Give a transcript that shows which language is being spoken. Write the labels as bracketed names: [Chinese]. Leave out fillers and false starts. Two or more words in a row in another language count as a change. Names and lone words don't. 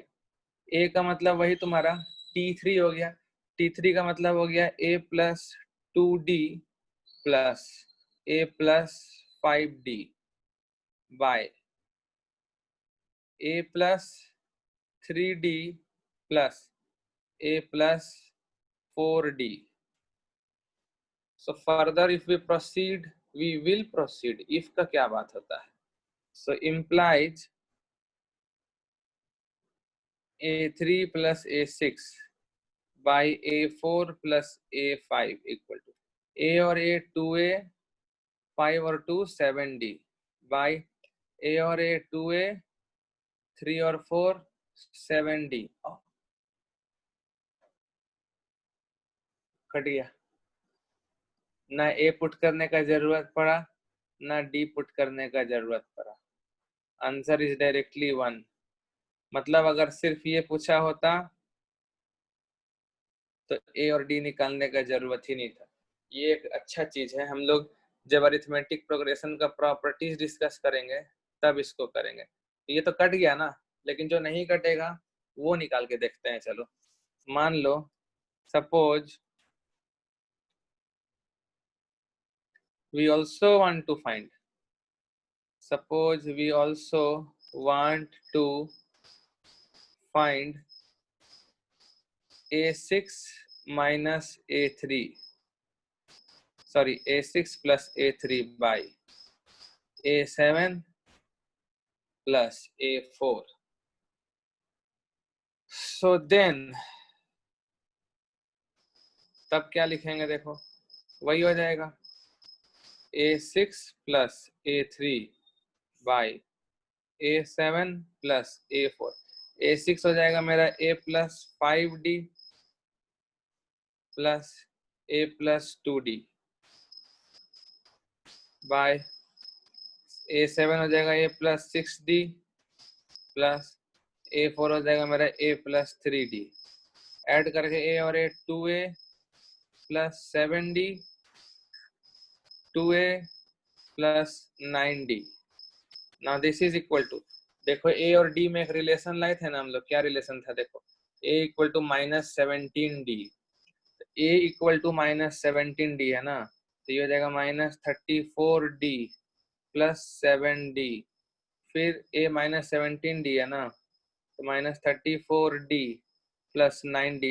[Hindi] a का मतलब वही तुम्हारा t3 हो गया, t3 का मतलब हो गया [English] a plus 2d plus a plus 5d by a plus 3d plus a plus 4d. So further if we proceed, we will proceed. [Hindi] If का क्या बात होता है? [English] So implies a3 plus a6 by a4 plus a5 equal to a और a 2a, 5 और 2 7d by a और a 2a, 3 और 4 7d. [Hindi] कट गया ना, a पुट करने का जरूरत पड़ा ना d पुट करने का जरूरत पड़ा. [English] answer is directly 1. [Hindi] मतलब अगर सिर्फ ये पूछा होता तो a और d निकालने का जरूरत ही नहीं था. ये एक अच्छा चीज है. हम लोग जब [English] arithmetic progression [Hindi] का [English] properties discuss [Hindi] करेंगे तब इसको करेंगे. ये तो कट गया ना, लेकिन जो नहीं कटेगा वो निकाल के देखते हैं. [English] चलो मान लो सपोज we also want to find, suppose we also want to find a6 minus a3, sorry a6 plus a3 by a7 plus a4. so then [Hindi] तब क्या लिखेंगे, देखो वही हो जाएगा [English] a6 plus a3 by a7 plus a4. [Hindi] a6 हो जाएगा मेरा [English] a plus 5d plus a plus 2d by a7 [Hindi] हो जाएगा [English] a plus 6d plus a4 [Hindi] हो जाएगा मेरा [English] a plus 3d. [Hindi] ऐड करके a और a [English] 2a plus 7d, 2a plus 9d. now this is equal to, [Hindi] देखो a और d में एक रिलेशन लाए थे ना हम लोग. क्या रिलेशन था, देखो [English] a equal to minus 17d, a equal to minus 17d [Hindi] है ना, तो ये हो जाएगा [English] minus 34d plus 7d, [Hindi] फिर [English] a minus 17d [Hindi] है ना, तो [English] minus 34d plus 9d.